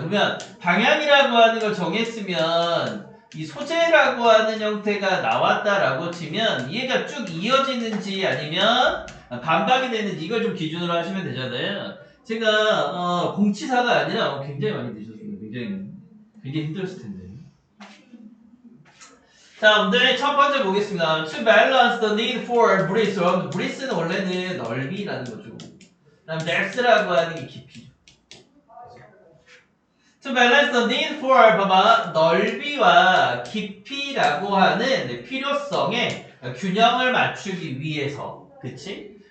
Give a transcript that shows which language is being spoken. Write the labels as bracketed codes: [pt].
[ko] 그러면 방향이라고 하는 걸 정했으면 이 소재라고 하는 형태가 나왔다라고 치면 얘가 쭉 이어지는지 아니면 반박이 되는지 이걸 좀 기준으로 하시면 되잖아요. 제가 공치사가 아니라 굉장히 많이 드셨습니다. 굉장히 힘들었을 텐데. 자, 오늘 첫 번째 보겠습니다. [en] To balance the need for breadth. [ko] breadth는 원래는 넓이라는 거죠. 그다음 depth라고 하는 게 깊이죠. [en] To balance the need for [ko] 봐봐 넓이와 깊이라고 하는 필요성에 균형을 맞추기 위해서, 그치?